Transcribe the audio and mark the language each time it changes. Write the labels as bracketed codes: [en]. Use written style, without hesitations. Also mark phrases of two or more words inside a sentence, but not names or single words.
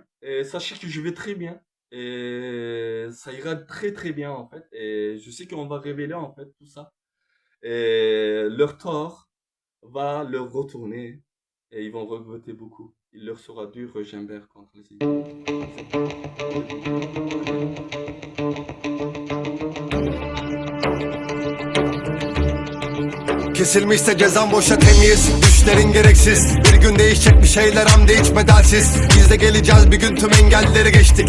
[fr] Et sachez que je vais très bien. Et ça ira très très bien en fait. Et je sais qu'on va révéler en fait tout ça. Et leur tort va leur retourner. Et ils vont regretter beaucoup. Il leur sera dur, Gimbert, contre les idées. [tr] Kesilmişse cezam boşa temiz. Düşlerin gereksiz. Bir gün değişecek bir şeyler hem de hiç bedelsiz. Biz de geleceğiz bir gün, tüm engelleri geçtik.